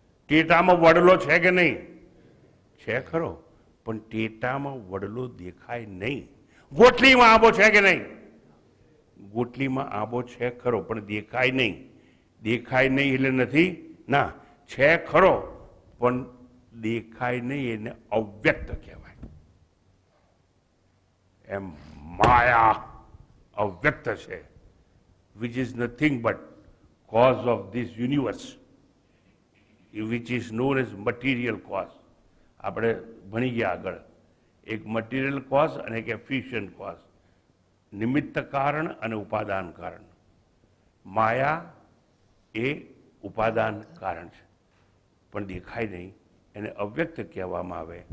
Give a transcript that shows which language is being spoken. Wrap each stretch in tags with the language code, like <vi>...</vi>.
<gu>ટેટામાં વડલો છે કે નહીં? છે ખરો, પણ ટેટામાં વડલો દેખાય નહીં. ગોટલીમાં આંબો છે કે નહીં? ગોટલીમાં આંબો છે ખરો, પણ દેખાય નહીં. દેખાય નહીં એટલે નથી ના, છે ખરો પણ દેખાય નહીં, એને અવ્યક્ત કહેવાય. એમ માયા અવ્યક્ત છે,</gu> <en>which is nothing but cause of this universe, which is known as material cause.</en> <gu>આપણે ભણી ગયા આગળ, એક મટીરિયલ કોઝ અને એક એફિશિયન્ટ કોઝ, નિમિત્ત કારણ અને ઉપાદાન કારણ. માયા એ ઉપાદાન કારણ છે, પણ દેખાય નહીં, એને અવ્યક્ત કહેવામાં આવે.</gu>